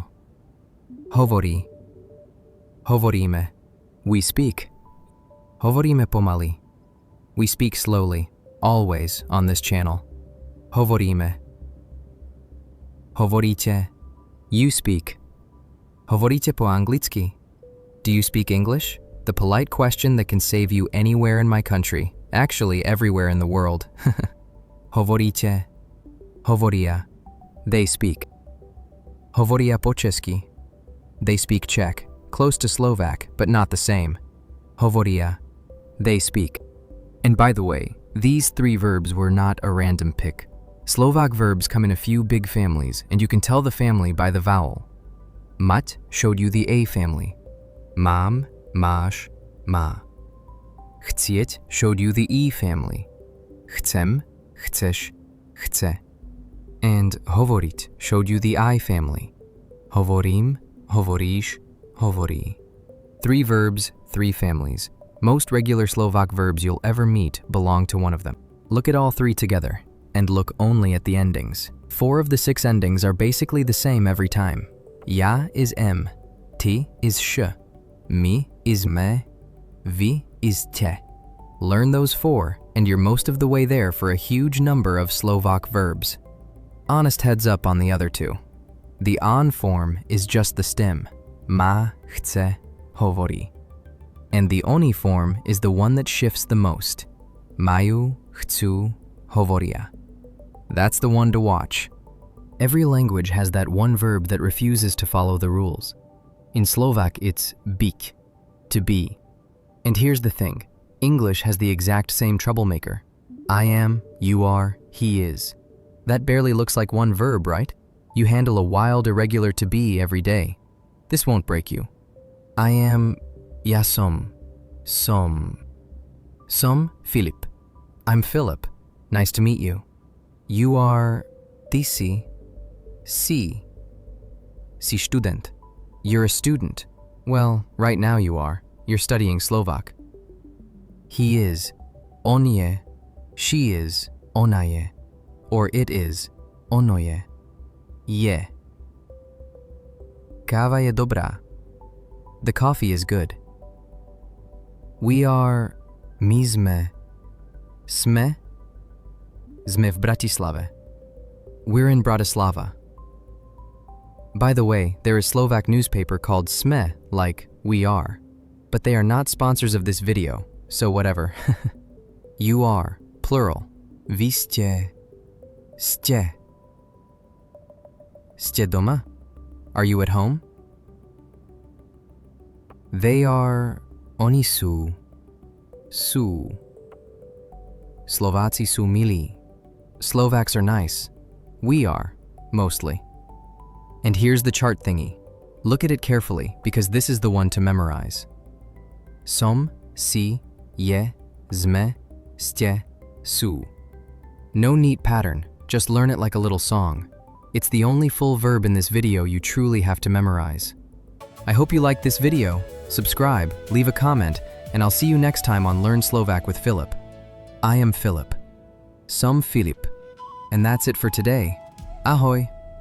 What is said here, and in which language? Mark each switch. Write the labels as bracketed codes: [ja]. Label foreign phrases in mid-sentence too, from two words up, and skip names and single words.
[sk] Hovorí. Hovoríme. [en] We speak. [sk] Hovoríme pomaly. [en] We speak slowly, always on this channel. [sk] Hovoríme. Hovoríte. [en] You speak. [sk] Hovoríte po anglicky? [en] Do you speak English? The polite question that can save you anywhere in my country, actually everywhere in the world. [sk] Hovoríte. Hovoria. [en] They speak. [sk] Hovoria po česky. [en] They speak Czech, close to Slovak, but not the same. Hovoria. They speak. And by the way, these 3 verbs were not a random pick. Slovak verbs come in a few big families, and you can tell the family by the vowel. Mať showed you the A family. [sk] Mám, máš, má. [en] Chcieť showed you the E family. [sk] Chcem, chceš, chce. [en] And hovoriť showed you the I family. [sk] Hovorím, hovoríš, hovorí. [en] 3 verbs, 3 families. Most regular Slovak verbs you'll ever meet belong to one of them. Look at all 3 together, and look only at the endings. 4 of the 6 endings are basically the same every time. Ja is M, ti is sh, mi is me, vi is te. Learn those 4 and you're most of the way there for a huge number of Slovak verbs. Honest heads up on the other 2. The on form is just the stem, [sk] má, chce, hovorí. [en] And the oni form is the one that shifts the most, [sk] majú, chcú, hovoria. [en] That's the one to watch. Every language has that one verb that refuses to follow the rules. In Slovak, it's byť, to be. And here's the thing, English has the exact same troublemaker. I am, you are, he is. That barely looks like one verb, right? You handle a wild irregular to be every day. This won't break you. I am, [sk] ja som, Filip. [en] I'm Philip. Nice to meet you. You are, [sk] ty si student. [en] You're a student. Well, right now you are. You're studying Slovak. He is, [sk] on je, [en] she is, [sk] ona je, [en] or it is, [sk] ono je, je. Káva je dobrá. [en] The coffee is good. We are, [sk] my sme v Bratislave. [en] We're in Bratislava. By the way, there is Slovak newspaper called Sme, like we are. But they are not sponsors of this video, so whatever. You are, plural. [sk] Vy ste. Ste doma? [en] Are you at home? They are, [sk] oni sú. Slováci sú milí. [en] Slovaks are nice. We are, mostly. And here's the chart thingy. Look at it carefully, because this is the one to memorize. [sk] Som, si, je, sme, ste, sú. [en] No neat pattern, just learn it like a little song. It's the only full verb in this video you truly have to memorize. I hope you liked this video. Subscribe, leave a comment, and I'll see you next time on Learn Slovak with Philip. I am Philip. [sk] Som Filip. [en] And that's it for today. [sk] Ahoj!